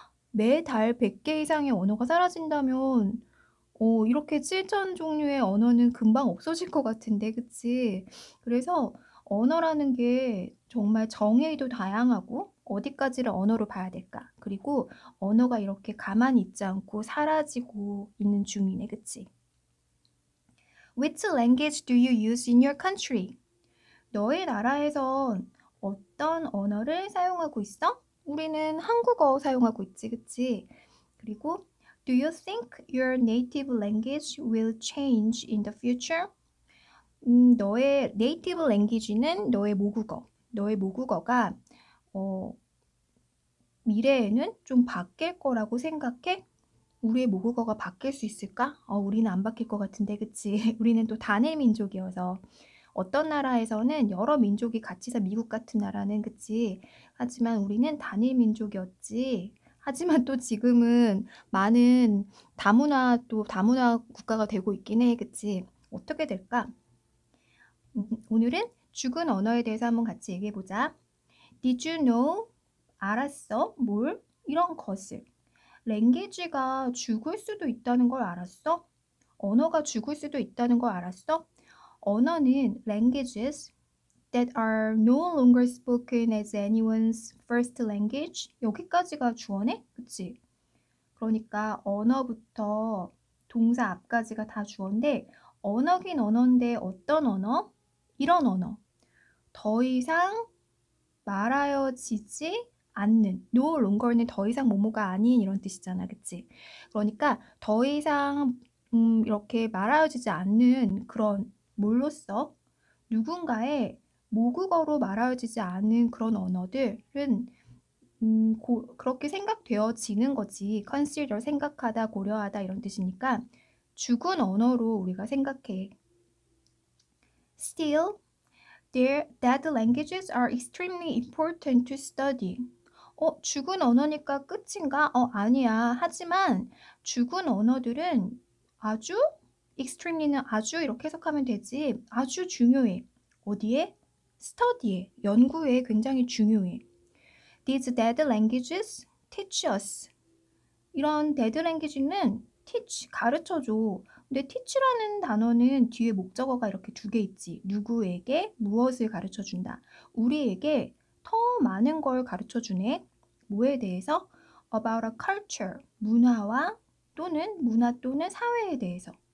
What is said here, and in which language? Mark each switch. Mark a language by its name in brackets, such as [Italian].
[Korean] 매달 100개 이상의 언어가 사라진다면 이렇게 7,000 종류의 언어는 금방 없어질 것 같은데, 그치? 그래서 언어라는 게 정말 정의도 다양하고 어디까지를 언어로 봐야 될까? 그리고 언어가 이렇게 가만히 있지 않고 사라지고 있는 중이네, 그치? [English] Which language do you use in your country? [Korean] 너의 나라에선 어떤 언어를 사용하고 있어? 우리는 한국어 사용하고 있지, 그치? [English] 그리고 Do you think your native language will change in the future? [Korean] 너의 native language는 너의 모국어. 너의 모국어가 미래에는 좀 바뀔 거라고 생각해? 우리의 모국어가 바뀔 수 있을까? 우리는 안 바뀔 것 같은데, 그치? 우리는 또 단일 민족이어서. 어떤 나라에서는 여러 민족이 같이 사 미국 같은 나라는, 그치? 하지만 우리는 단일 민족이었지. 하지만 또 지금은 많은 다문화 국가가 되고 있긴 해, 그치? 어떻게 될까? 오늘은 죽은 언어에 대해서 한번 같이 얘기해 보자. [English] Did you know? [Korean] 알았어? 뭘? 이런 것을. 랭귀지가 죽을 수도 있다는 걸 알았어? 언어가 죽을 수도 있다는 걸 알았어? 언어는 [English] languages that are no longer spoken as anyone's first language. [Korean] 여기까지가 주어네? 그치? 그러니까 언어부터 동사 앞까지가 다 주어인데 언어긴 언어인데 어떤 언어? 이런 언어. 더 이상 말하여지지 않는, [English] no longer [Korean] 는 더 이상 뭐뭐가 아닌 이런 뜻이잖아. 그치? 그러니까 더 이상 이렇게 말하여지지 않는 그런 뭘로써 누군가의 모국어로 말하여지지 않은 그런 언어들은 그렇게 생각되어지는 거지. consider 생각하다, 고려하다 이런 뜻이니까 죽은 언어로 우리가 생각해. [English] Still, their dead languages are extremely important to study. [Korean] 죽은 언어니까 끝인가? 아니야. 하지만 죽은 언어들은 아주 extremely는 아주 이렇게 해석하면 되지. 아주 중요해. 어디에? study에, 연구에 굉장히 중요해. [English] These dead languages teach us. [Korean] 이런 [English] dead language [Korean] 는 teach, 가르쳐줘. 근데 teach라는 단어는 뒤에 목적어가 이렇게 두 개 있지. 누구에게 무엇을 가르쳐준다. 우리에게 더 많은 걸 가르쳐주네. 뭐에 대해서? [English] About a culture, [Korean] 문화 또는 사회에 대해서.